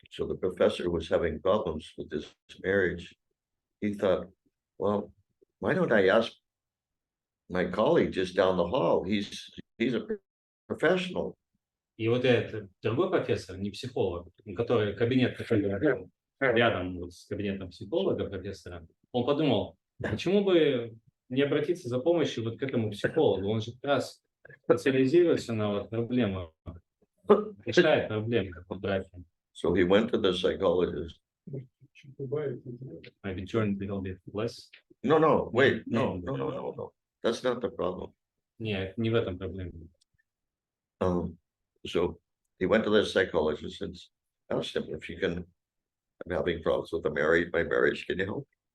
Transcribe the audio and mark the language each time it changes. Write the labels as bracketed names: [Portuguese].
[English] So the professor was having problems with his marriage. He thought, well, why don't I ask my colleague just down the hall? He's a professional. [Russian] И вот этот другой профессор, не психолог, который кабинет рядом вот с кабинетом психолога, профессора, он подумал, почему бы не обратиться за помощью вот к этому психологу? Он же как раз специализируется на вот проблемах, решает проблемы в браке. [English] So he went to the psychologist. Maybe turn a little bit less. No, wait, no. That's not the problem. [Russian] Нет, не в этом проблема. [English] So he went to the psychologist and asked him if you can, I'm having problems with my marriage, can you help?